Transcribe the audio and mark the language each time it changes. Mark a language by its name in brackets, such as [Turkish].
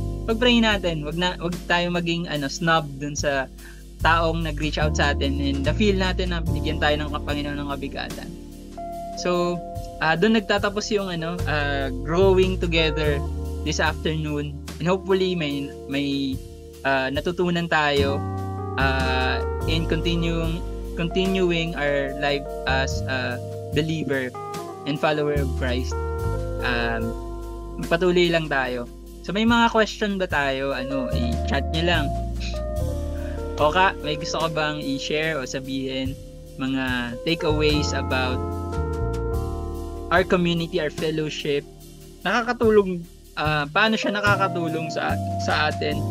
[Filipino] Pag-pray natin, wag tayo maging snob dun sa taong nag-reach out sa atin, and feel natin na binigyan tayo ng Panginoon ng kabigatan. [English] So, [Filipino] doon nagtatapos yung [English] growing together this afternoon, and hopefully [Filipino] may natutunan tayo [English] in continuing our life as a believer and follower of Christ. [Filipino] Patuloy lang tayo. So may mga question ba tayo? I-chat nyo lang. Oka, may gusto ka bang i-share o sabihin mga takeaways [English] about our community, our fellowship? [Filipino] Nakakatulong, paano siya nakakatulong sa atin?